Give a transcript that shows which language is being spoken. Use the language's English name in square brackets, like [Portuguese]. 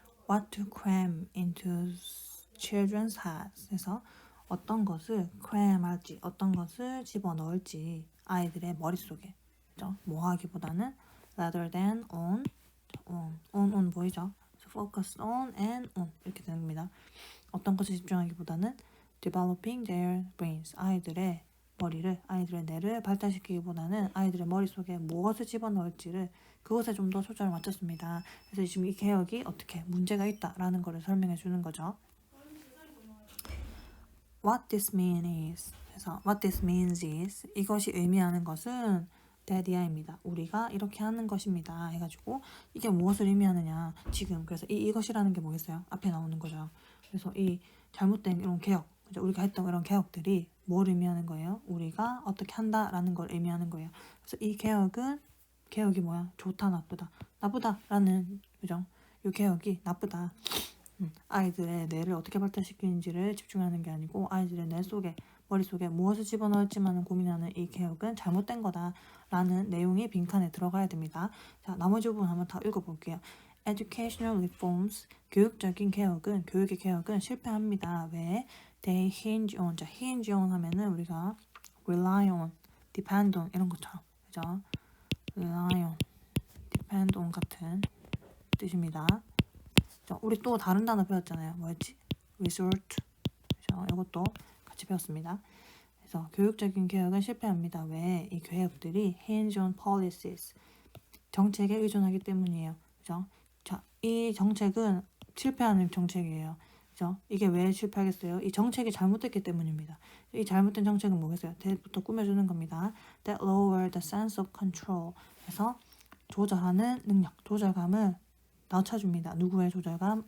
[English] What to cram into children's heads [Korean] 해서 어떤 것을 cram 할지 어떤 것을 집어넣을지 아이들의 머릿속에 그죠? 뭐 하기보다는 [English] rather than on [Korean] 보이죠? [English] focus on and on [Korean] 이렇게 됩니다. 어떤 것을 집중하기보다는 [English] developing their brains [Korean] 아이들의 머리를 아이들의 뇌를 발달시키기보다는 아이들의 머릿속에 무엇을 집어넣을지를 그것에 좀 더 초점을 맞췄습니다. 그래서 지금 이 개혁이 어떻게 문제가 있다라는 것을 설명해 주는 거죠. [English] What this means is [Korean] 그래서 [English] what this means is [Korean] 이것이 의미하는 것은 [English] that이야입니다. [Korean] 우리가 이렇게 하는 것입니다. 해가지고 이게 무엇을 의미하느냐 지금 그래서 이것이라는 게 뭐겠어요? 앞에 나오는 거죠. 그래서 이 잘못된 이런 개혁 그죠? 우리가 했던 이런 개혁들이 뭘 의미하는 거예요? 우리가 어떻게 한다라는 걸 의미하는 거예요. 그래서 이 개혁이 뭐야? 좋다 나쁘다 나쁘다라는 그죠? 이 개혁이 나쁘다. 아이들의 뇌를 어떻게 발달시키는지를 집중하는 게 아니고 아이들의 뇌 속에 머릿속에 무엇을 집어넣을지만 고민하는 이 개혁은 잘못된 거다라는 내용이 빈칸에 들어가야 됩니다. 자, 나머지 부분 한번 다 읽어볼게요. [English] Educational reforms, [Korean] 교육의 개혁은 실패합니다. 왜? [English] They hinge on, 자, hinge on [Korean] 하면은 우리가 [English] rely on, depend on [Korean] 이런 것처럼, 그죠? [English] rely on, depend on [Korean] 같은 뜻입니다. 우리 또 다른 단어 배웠잖아요. 뭐였지? resort. 그죠? 이것도 같이 배웠습니다. 그래서 교육적인 개혁은 실패합니다. 왜? 이 개혁들이 [English] hinge on policies. [Korean] 정책에 의존하기 때문이에요. 그죠? 자, 이 정책은 실패하는 정책이에요. 그죠? 이게 왜 실패하겠어요? 이 정책이 잘못됐기 때문입니다. 이 잘못된 정책은 뭐겠어요? 대부터 꾸며주는 겁니다. [English] That lower the sense of control. [Korean] 그래서 조절하는 능력, 조절감을 낮춰줍니다. 누구의 조절감?